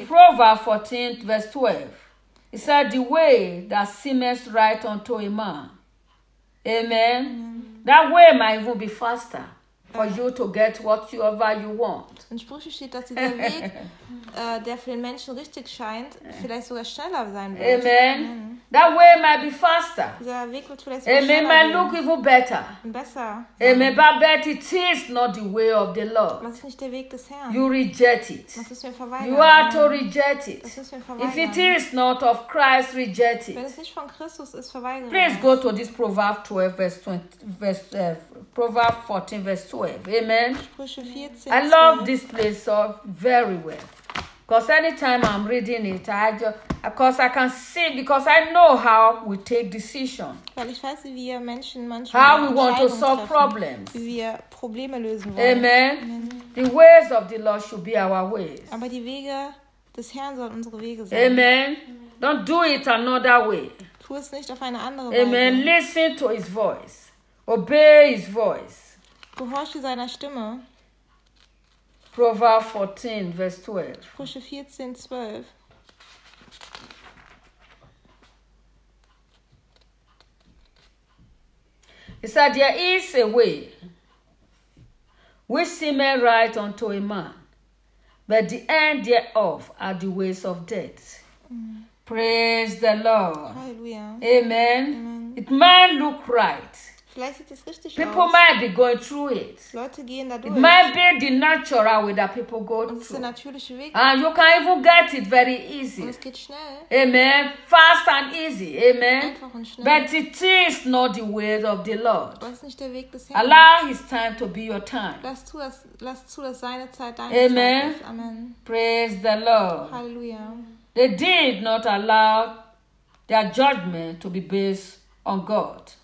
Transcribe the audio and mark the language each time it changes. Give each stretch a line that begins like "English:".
English: In Proverbs 14, verse 12, it said, the way that seemeth right unto a man. Amen. Amen. That way might even be faster for you to get whatever you want.
German: In Sprüche steht, dass dieser Weg, der für den Menschen richtig scheint, vielleicht sogar schneller sein wird.
English: Amen. Amen. That way might be faster. It may might look even better.
German: Besser.
English: Amen. But it is not the way of the Lord.
German: Das ist nicht der Weg des Herrn.
English: You reject it.
German: Das müssen wir verweigern.
English: You are to reject it.
German: Das müssen wir verweigern.
English: If it is not of Christ, reject it.
German: Wenn es nicht von Christus ist, verweigern.
English: Please go to this Proverbs 12, verse 20, Proverbs 14, verse 12. Amen.
German: Sprüche 14.
English: I love this place so very well. Because anytime I'm reading it, I just, because I can see, because I know how we take decisions.
German: Weil ich weiß, wie wir Menschen manchmal
English: how we want to solve problems.
German: Wie wir Probleme lösen wollen.
English: Amen. Amen. The ways of the Lord should be our ways.
German: Aber die Wege des Herrn sollen unsere Wege sein.
English: Amen. Amen. Don't do it another way.
German: Tu es nicht auf eine andere Weise.
English: Amen. Listen to his voice. Obey his voice.
German: Gehorche seiner Stimme.
English: Proverbs 14, verse 12.
German: Sprüche 14, 12.
English: He said, there is a way which seemeth right unto a man, but the end thereof are the ways of death. Mm. Praise the Lord. Hallelujah. Amen. Amen. It might look right.
German: Vielleicht sieht es richtig aus.
English: People might be going through it.
German: Leute gehen da durch.
English: It might be the natural way that people go
German: und
English: through.
German: Es ist der natürliche Weg.
English: And you can even get it very easy.
German: Und es geht schnell.
English: Amen. Fast and easy. Amen.
German: Einfach und schnell.
English: But it is not the way of the Lord.
German: Das ist nicht der Weg des Herrn.
English: Allow his time to be your time.
German: Lass zu, dass seine Zeit deine Zeit ist.
English: Amen. Amen. Praise the Lord. Hallelujah. They did not allow their judgment to be based on God.